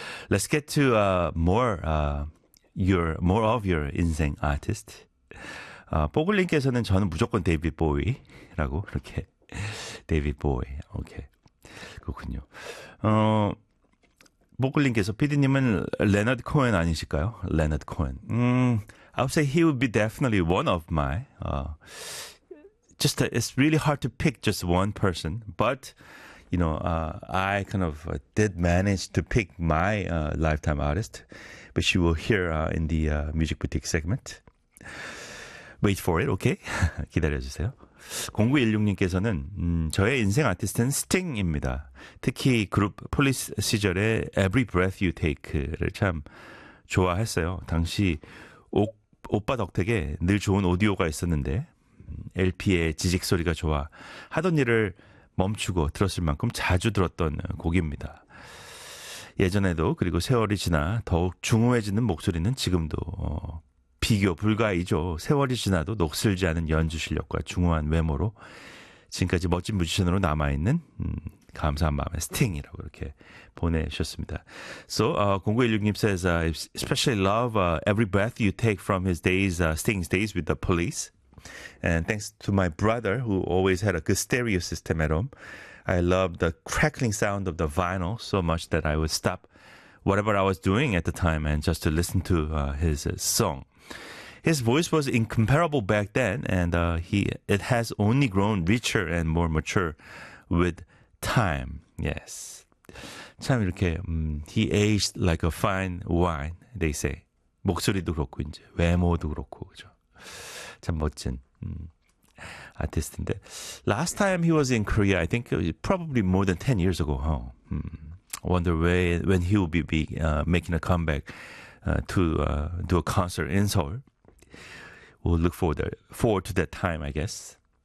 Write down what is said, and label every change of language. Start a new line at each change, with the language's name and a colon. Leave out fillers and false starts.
English: Let's get to more of your 인생 artist.
Korean: 뽀글링께서는 저는 무조건 데이비드 보이라고 이렇게 데이비드 보이. 오케이. 그렇군요. 뽀글링께서 PD님은 레너드 코엔 아니실까요? 레너드 코엔.
English: I would say he would be definitely one of my it's really hard to pick just one person, but you know, I kind of did manage to pick my lifetime artist, which you will hear in the Music Boutique segment. Wait for it, okay?
Korean: 기다려주세요. 0916님께서는 저의 인생 아티스트는 스팅입니다. 특히 그룹 폴리스 시절에 Every Breath You Take를 참 좋아했어요. 당시 오빠 덕택에 늘 좋은 오디오가 있었는데 LP의 지직 소리가 좋아 하던 일을 멈추고 들었을 만큼 자주 들었던 곡입니다. 예전에도 그리고 세월이 지나 더욱 중후해지는 목소리는 지금도 비교 불가이죠. 세월이 지나도 녹슬지 않은 연주 실력과 중후한 외모로 지금까지 멋진 뮤지션으로 남아있는 감사한 마음의 스팅이라고 이렇게 보내주셨습니다.
English: So 0916님 says especially love every breath you take from his days, Sting's days with the police. And thanks to my brother who always had a good stereo system at home, I loved the crackling sound of the vinyl so much that I would stop whatever I was doing at the time and just to listen to his song. His voice was incomparable back then, and it has only grown richer and more mature with time. Yes.
Korean: 참 이렇게
English: he aged like a fine wine, they say.
Korean: 목소리도 그렇고 이제 외모도 그렇고 그죠. 참 멋진 아티스트인데
English: last time he was in Korea I think probably more than 10 years ago. Huh? Wonder when he will be making a comeback to do a concert in Seoul. We'll look forward to that time, I guess.